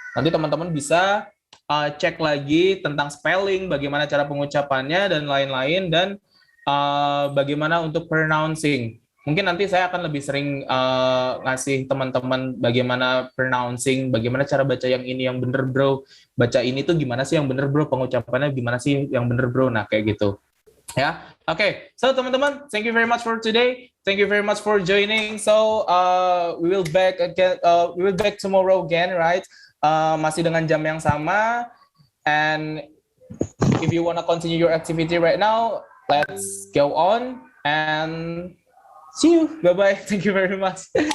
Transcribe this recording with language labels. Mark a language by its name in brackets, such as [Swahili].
[Indonesian] Nanti teman-teman bisa cek lagi tentang spelling, bagaimana cara pengucapannya dan lain-lain, dan bagaimana untuk pronouncing. Mungkin nanti saya akan lebih sering ngasih teman-teman bagaimana pronouncing, bagaimana cara baca yang ini yang bener bro, baca ini tuh gimana sih yang bener bro, pengucapannya gimana sih yang bener bro, nah kayak gitu. Ya, oke. [English] So teman-teman, thank you very much for today. Thank you very much for joining. So we will back again. We will back tomorrow again, right? [Indonesian] Masih dengan jam yang sama. [English] And if you wanna continue your activity right now, let's go on and see you. Bye bye. Thank you very much.